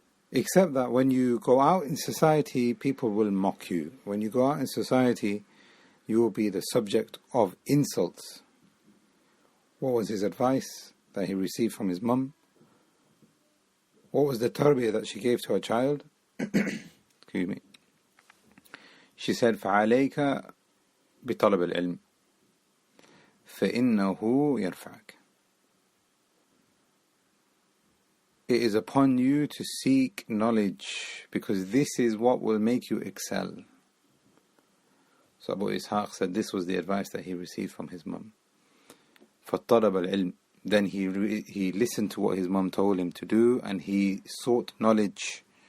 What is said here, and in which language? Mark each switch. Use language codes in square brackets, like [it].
[en] Except that when you go out in society, people will mock you. When you go out in society, you will be the subject of insults. What was his advice that he received from his mum? What was the tarbiyah that she gave to her child? Excuse me. She said, [ar] فَعَلَيْكَ بِطَلَبِ الْعِلْمِ فَإِنَّهُ يَرْفَعَكَ. [en] It is upon you to seek knowledge, because this is what will make you excel. So Abu Ishaq said this was the advice that he received from his mum. [ar] فَطَلَبَ الْعِلْمِ. [en] Then he listened to what his mum told him to do, and he sought knowledge.